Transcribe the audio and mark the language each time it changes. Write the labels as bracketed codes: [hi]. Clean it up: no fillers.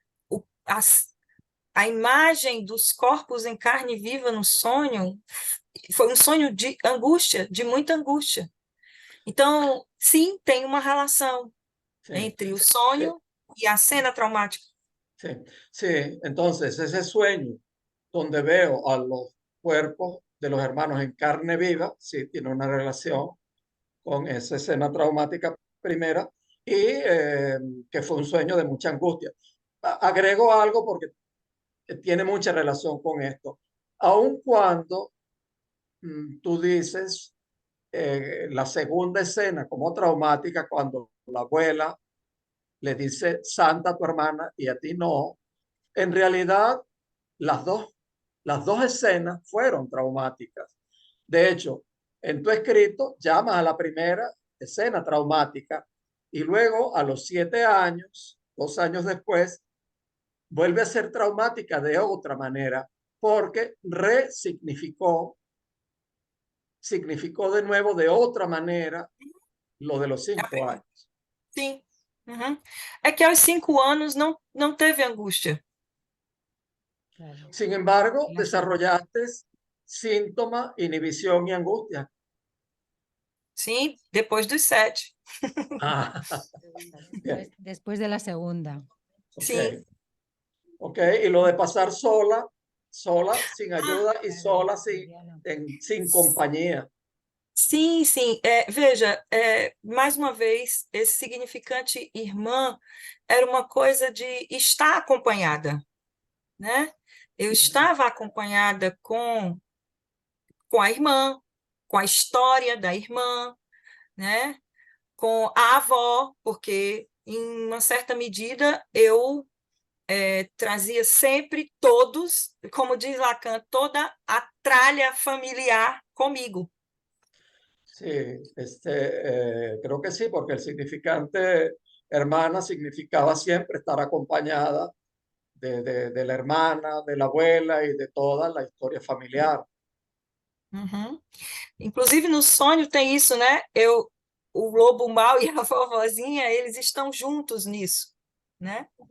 [pt] O, as, a imagem dos corpos em carne viva no sonho foi um sonho de angústia, de muita angústia. Então, sim, tem uma relação [es] Sí, [pt] entre o [es] sí, [pt] sonho e a cena traumática. [es] sí, sí. Entonces, ese sueño donde veo a los cuerpos de los hermanos en carne viva, sí, tiene una relación con esa escena traumática primera y que fue un sueño de mucha angustia. Agrego algo porque tiene mucha relación con esto. Aun cuando tú dices la segunda escena como traumática, cuando la abuela le dice Santa a tu hermana y a ti no, en realidad las dos, las dos escenas fueron traumáticas. De hecho, en tu escrito llamas a la primera escena traumática y luego a los 7 años, 2 años después, vuelve a ser traumática de otra manera porque significó de nuevo de otra manera lo de los 5 años. [pt] Sim. Uhum. É que aos 5 anos não teve angústia. [es] Sin embargo, desarrollaste síntomas, inhibición y angustia. [pt] Sim, depois dos 7. Ah, [es] Después de la segunda. [pt] Sim. [es] Ok, y lo de pasar sola, sin ayuda y sola, sin compañía. [pt] Sim, sim. Veja, mais uma vez, esse significante irmã era uma coisa de estar acompanhada, né? Eu estava acompanhada com a irmã, com a história da irmã, né? Com a avó, porque, em uma certa medida, eu trazia sempre todos, como diz Lacan, toda a tralha familiar comigo. Sí, creo que sí, porque el significante hermana significaba siempre estar acompañada de la hermana, de la abuela y de toda la historia familiar. Uhum. Inclusive, no sonho tem isso, né? O lobo mau e a vovozinha, eles estão juntos nisso, né?